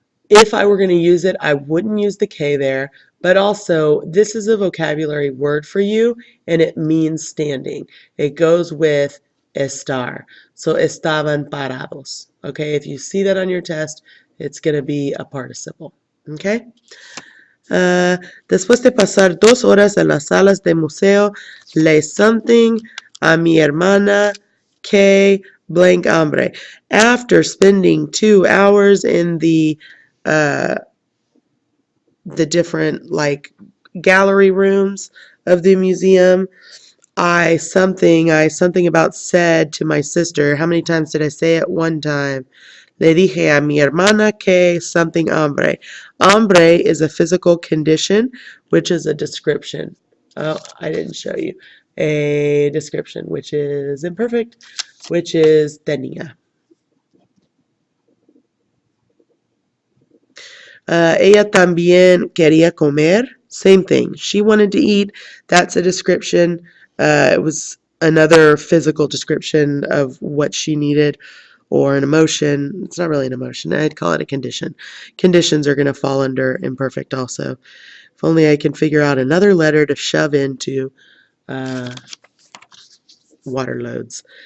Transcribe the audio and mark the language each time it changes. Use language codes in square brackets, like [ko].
[en] If I were going to use it, I wouldn't use the K there, but also this is a vocabulary word for you, and it means standing. It goes with estar. So [es] estaban parados. [en] Okay, if you see that on your test, it's going to be a participle. Okay? [es] Después de pasar 2 horas en las salas de museo, le something a mi hermana que blank hambre. [en] After spending 2 hours in the different like gallery rooms of the museum, I something about said to my sister. How many times did I say it? One time. [es] Le dije a mi hermana que [en] something hambre. Hambre is a physical condition, which is a description. Oh, I didn't show you. A description, which is imperfect, which is tenía. [es] Ella también quería comer. [en] Same thing. She wanted to eat. That's a description. It was another physical description of what she needed or an emotion. It's not really an emotion. I'd call it a condition. Conditions are going to fall under imperfect also. If only I can figure out another letter to shove into water loads.